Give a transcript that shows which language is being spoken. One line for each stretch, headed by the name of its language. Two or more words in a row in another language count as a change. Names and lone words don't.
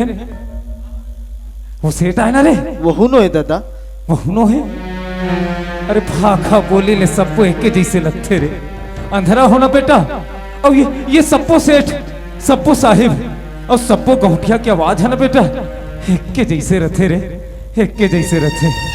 Chhattisgarhi: वो सेठ आए ना रे? वो नो है दादा। वो नो है? अरे भाखा बोले ले सबको एक के जैसे लगते रे। अंधेरा होना बेटा, और ये सबको सेठ, सबको साहिब और सबको गौठिया की आवाज है ना बेटा, एक के जैसे रथे रे, एक के जैसे रथे।